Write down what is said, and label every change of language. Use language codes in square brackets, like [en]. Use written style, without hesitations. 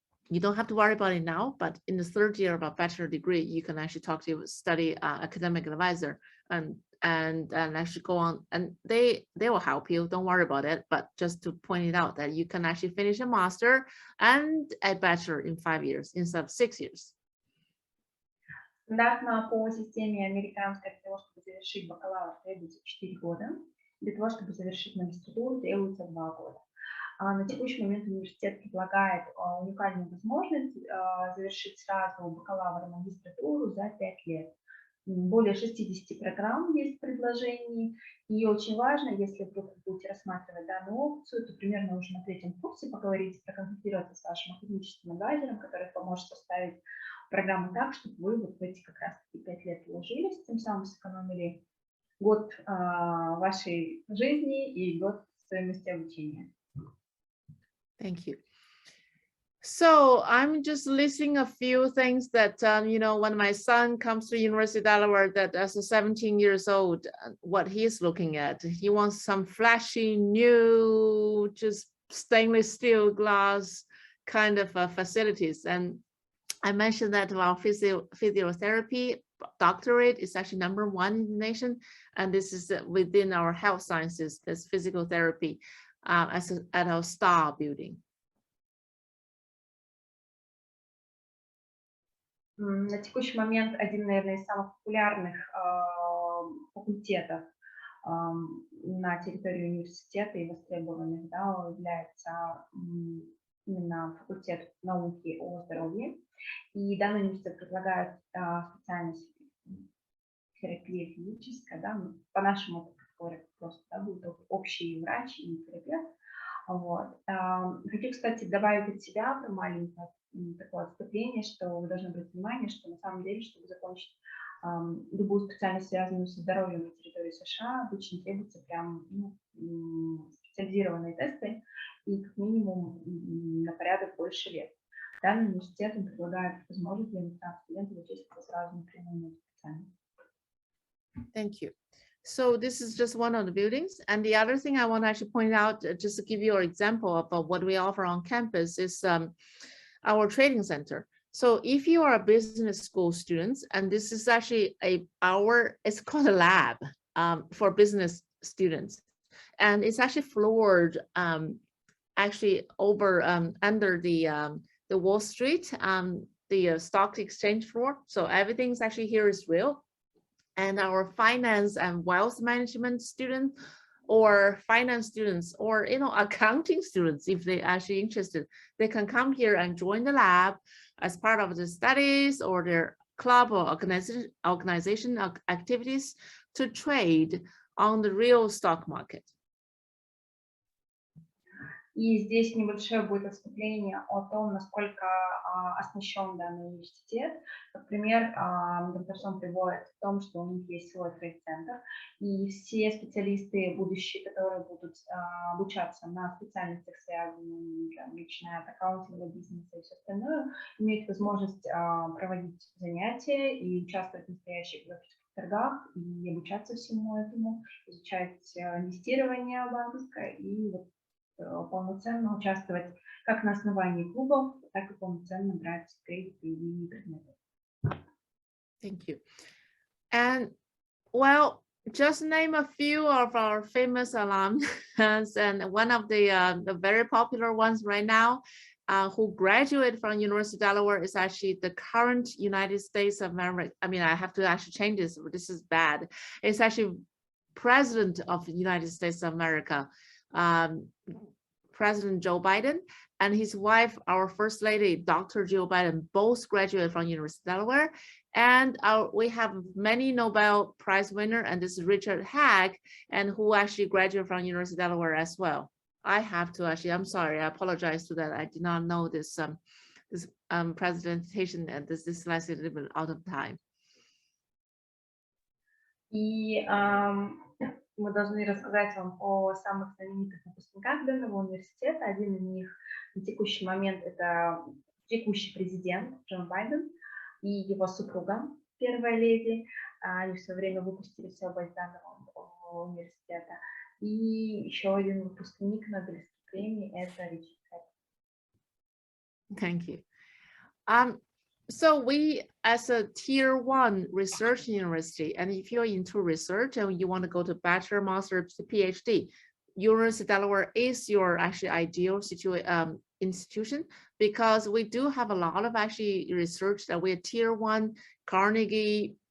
[en] You don't have to worry about it now, but in the 3rd year of a bachelor degree, you can actually talk to your study academic advisor and actually go on, and they will help you. Don't worry about it. But just to point it out that you can actually finish a master and a bachelor in 5 years instead of 6 years. [ru] Стандартно по системе американской для того, чтобы завершить бакалавр, требуется 4 года. Для того, чтобы завершить магистратуру, требуется 2 года. На текущий момент университет предлагает уникальную возможность завершить сразу бакалавр и магистратуру за 5 лет. Более 60 программ есть предложений, и очень важно, если вдруг вы будете рассматривать данную опцию, то примерно уже на 3-м курсе поговорить, проконсультироваться с вашим академическим адвайзером, который поможет составить программу так, чтобы вы вот в эти как раз-таки 5 лет вложились, тем самым сэкономили год вашей жизни и год стоимости обучения. [en] Thank you. So I'm just listing a few things that, you know, when my son comes to University of Delaware, that as a 17 years old, what he's looking at, he wants some flashy, new, just stainless steel glass kind of facilities. And I mentioned that our physiotherapy doctorate is actually #1 in the nation. And this is within our health sciences, this physical therapy at our STAR building. [ru] На текущий момент один, наверное, из самых популярных факультетов на территории университета и востребованных, да, является именно факультет науки о здоровье. И данный университет предлагает специальность терапия физическая, да, по-нашему говорят просто, да, будет общий врач и терапевт. Вот. Хочу, кстати, добавить от себя маленькое такое отступление, что вы должны обратить внимание, что на самом деле, чтобы закончить любую специальность, связанную со здоровьем на территории США, обычно требуются прям специализированные тесты и как минимум на порядок больше лет. Данный университет предлагает возможность для иностранных студентов учиться сразу напрямую на специальность. [en] Thank you. So this is just one of the buildings. And the other thing I want to actually point out, just to give you an example of what we offer on campus, is our training center. So if you are a business school student, and this is actually it's called a lab for business students. And it's actually floored actually over under the Wall Street, the stock exchange floor. So everything's actually here is real. And our finance and wealth management students, or finance students, or accounting students, if they're actually interested, they can come here and join the lab as part of the studies or their club or organization activities to trade on the real stock market. [ru] И здесь небольшое будет отступление о том, насколько оснащен данный университет. Как пример, доктор Сон приводит в том, что у них есть свой трейд-центр, и все специалисты будущие, которые будут обучаться на специальностях, связанных, начиная от аккаунтинга, бизнеса и все остальное, имеют возможность проводить занятия и участвовать в настоящих торгах и обучаться всему этому, изучать инвестирование банковское и полноценно участвовать как на основании клубов, так и полноценно брать кредиты и предметы. [en] Thank you. And well, just name a few of our famous alums, and one of the very popular ones right now, who graduated from University of Delaware, is actually the current United States of America. I mean, I have to actually change this. This is bad. It's actually President of the United States of America. President Joe Biden and his wife, our First Lady, Dr. Jill Biden, both graduated from University of Delaware. And we have many Nobel Prize winner, and this is Richard Haag, and who actually graduated from University of Delaware as well. I have to actually, I'm sorry, I apologize to that. I did not know this presentation, and this is a little bit out of time. [ru] И мы должны рассказать вам о самых знаменитых выпускниках данного университета. Один из них на текущий момент это текущий президент Джо Байден и его супруга, первая леди. Они в свое время выпустились оба из данного университета. И еще один выпускник Нобелевской премии это Ричард. [en] Thank you. So we, as a tier 1 research university, and if you're into research and you want to go to bachelor, master, PhD, University of Delaware is your actually ideal institution, because we do have a lot of actually research that we're tier 1 Carnegie.